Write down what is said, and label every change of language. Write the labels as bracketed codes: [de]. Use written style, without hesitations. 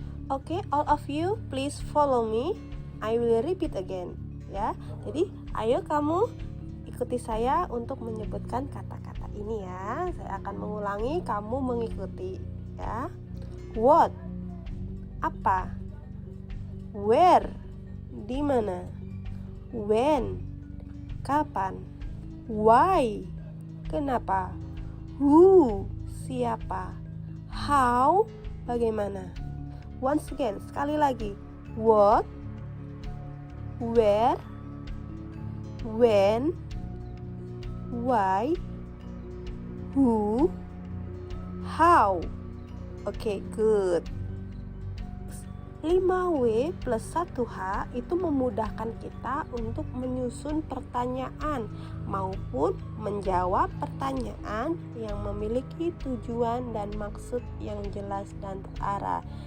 [en] Oke, all of you please follow me. I will repeat again. [id] Ya, jadi ayo kamu ikuti saya untuk menyebutkan kata-kata ini ya. Saya akan mengulangi, kamu mengikuti ya. What, apa? Where, di mana? When, kapan? Why, kenapa? Who, siapa? How, bagaimana? [en] Once again, [id] sekali lagi. [en] What, where, when, why, who, how. Oke, good. [id] 5W plus 1H itu memudahkan kita untuk menyusun pertanyaan maupun menjawab pertanyaan yang memiliki tujuan dan maksud yang jelas dan terarah.